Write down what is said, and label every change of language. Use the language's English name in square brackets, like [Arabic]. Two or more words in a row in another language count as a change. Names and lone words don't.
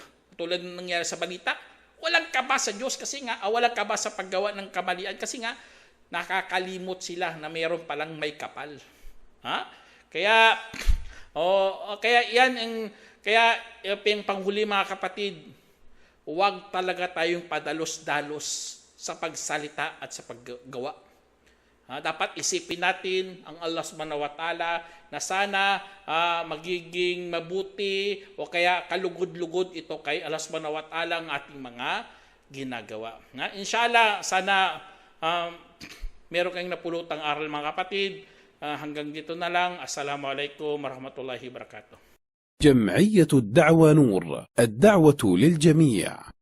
[Filipino] Tulad ng nangyari sa balita, walang kaba sa Diyos kasi nga, walang kaba sa paggawa ng kamalian kasi nga, nakakalimot sila na mayroon palang may kapal. Kaya yung panghuli mga kapatid, huwag talaga tayong padalos-dalos sa pagsalita at sa paggawa. Dapat isipin natin ang Allah [Arabic] سبحانه وتعالى [Filipino] na sana magiging mabuti o kaya kalugod-lugod ito kay Allah [Arabic] سبحانه وتعالى [Filipino] ang ating mga ginagawa. Inshallah, sana meron kayong napulutang aral mga kapatid. Hanggang dito na lang. [Arabic] السلام عليكم ورحمة الله وبركاته. جمعية الدعوة نور، الدعوة للجميع.